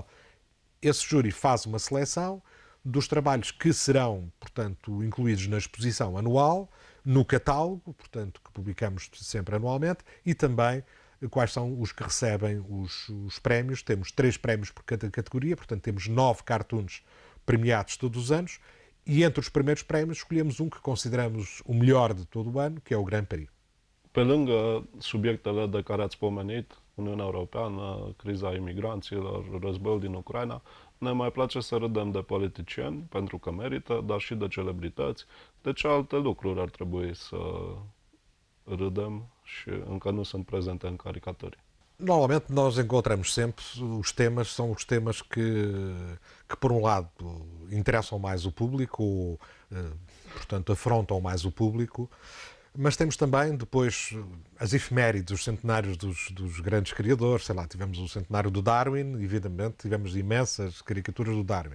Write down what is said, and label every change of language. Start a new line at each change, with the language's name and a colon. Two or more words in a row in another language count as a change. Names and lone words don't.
Portuguese: Esse júri faz uma seleção dos trabalhos que serão, portanto, incluídos na exposição anual, no catálogo, portanto, que publicamos sempre anualmente, e também quais são os que recebem os prémios. Temos 3 prémios por cada categoria, portanto, temos 9 cartoons premiados todos os anos, e entre os primeiros prémios escolhemos um que consideramos o melhor de todo o ano, que é o Grand Prix.
Romanian: Pe lângă subiectele de care ați pomenit, Uniunea Europeană, criza imigranților, războiul din Ucraina, ne mai place să râdem de politicieni, pentru că merită, dar și de celebrități. De ce alte lucruri ar trebui să râdem și încă nu sunt prezente în caricaturi?
Portuguese: Normalmente nós encontramos sempre os temas, são os temas que por um lado interessam mais o público, ou, portanto afrontam mais o público, mas temos também depois as efemérides, os centenários dos grandes criadores, sei lá, tivemos o centenário do Darwin, evidentemente tivemos imensas caricaturas do Darwin.